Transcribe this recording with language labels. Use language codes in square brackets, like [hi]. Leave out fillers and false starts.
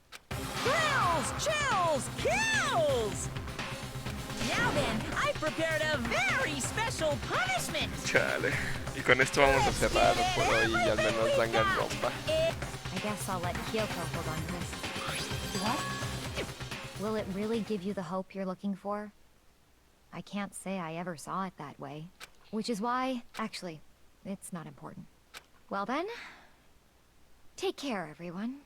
[en] Thrills, chills, kills! Now then, I've prepared a very special punishment. [es] Chale. Y con esto vamos a cerrar por hoy y al menos Danganronpa. [en] I guess I'll let Kyoko hold on to this. What? Will it really give you the hope you're looking for? I can't say I ever saw it that way. Which is why, actually, it's not important. Well then, take care, everyone.